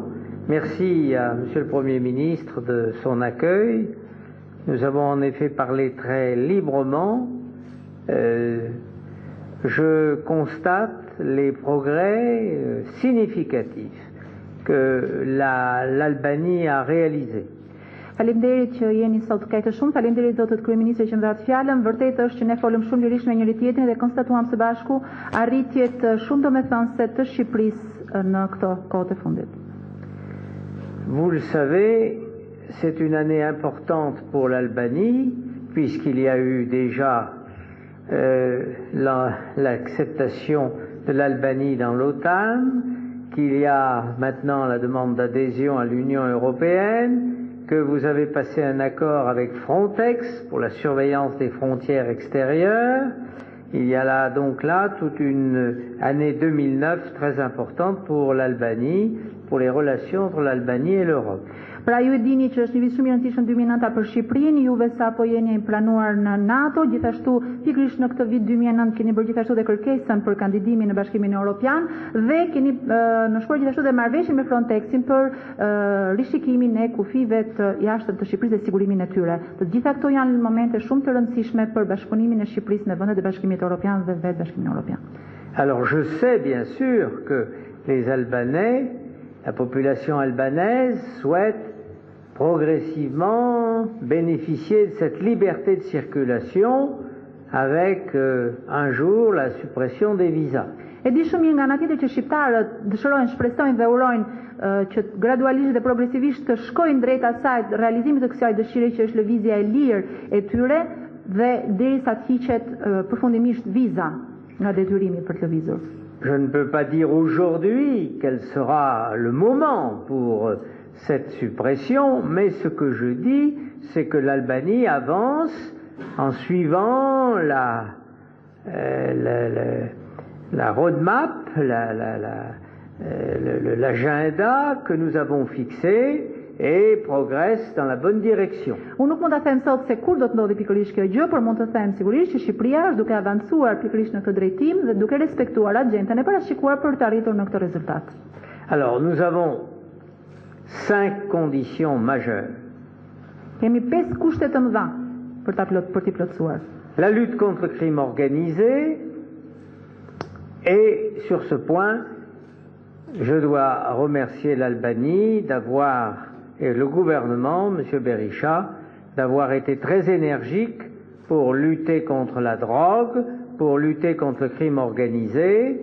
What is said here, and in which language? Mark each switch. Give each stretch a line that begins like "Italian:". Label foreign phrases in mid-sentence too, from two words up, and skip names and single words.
French: Merci à Monsieur le Premier ministre de son accueil. Nous avons en effet parlé très librement. Je constate les progrès significatifs que l'Albanie a réalisés.
Albanian: Faleminderit që jeni sot kaq shumë, faleminderit zotët kryeministër që më dhat fjalën. Vërtet është që ne folëm shumë lirisht me njëri tjetrin dhe konstatuam së bashku arritjet shumë domethënëse të Shqipërisë në këto kohë të fundit.
French: Vous le savez, c'est une année importante pour l'Albanie puisqu'il y a eu déjà l'acceptation de l'Albanie dans l'OTAN, qu'il y a maintenant la demande d'adhésion à l'Union européenne, que vous avez passé un accord avec Frontex pour la surveillance des frontières extérieures. Il y a là donc toute une année 2009 très importante pour l'Albanie, pour les relations entre l'Albanie et l'Europe.
Albanian: Pra ju e dini që është një vit shumë i rëndësishëm 2009 për Shqipërinë, juve sapo jeni planuar në NATO, gjithashtu pikërisht në këtë vit 2009 keni bërë gjithashtu dhe kërkesën për kandidimin në Bashkimin Evropian dhe keni nënshkruar gjithashtu dhe marrëveshjen me Frontexin për rishikimin e kufive të jashtëm të Shqipërisë dhe sigurimin e tyre. Të gjitha këto janë momente shumë të rëndësishme për bashkëpunimin e Shqipërisë në vendet e Bashkimit Evropian dhe vetë Bashkimin Evropian.
French: Alors je sais bien sûr que les Albanais, la population albanaise souhaite progressivement bénéficier de cette liberté de circulation avec un jour la suppression des visas.
Albanian: E di shumë mirë nga ana tjetër që shqiptarët dëshirojnë, shpresojnë dhe urojnë që gradualisht dhe progresivisht të shkojnë drejt asaj realizimit të kësaj dëshire që është lëvizja e lirë e tyre dhe derisa të hiqet përfundimisht viza nga detyrimi për të lëvizur.
French: Je ne peux pas dire aujourd'hui quel sera le moment pour cette suppression, mais ce que je dis, c'est que l'Albanie avance en suivant la roadmap, l'agenda que nous avons fixé et progresse dans la bonne direction.
Albanian: Unë nuk mund ta them sot se kur do të ndodhi pikërisht kjo gjë, por mund të them sigurisht që Shqipëria është duke avancuar pikërisht në këtë drejtim dhe duke respektuar agjendën e parashikuar për të arritur në këtë rezultat.
French: Alors, nous avons 5 conditions majeures.
Albanian: Kemi 5 kushte të mëdha për t'i plotësuar.
French: La lutte contre le crime organisé, et sur ce point, je dois remercier l'Albanie d'avoir, et le gouvernement, M. Berisha, d'avoir été très énergique pour lutter contre la drogue, pour lutter contre le crime organisé.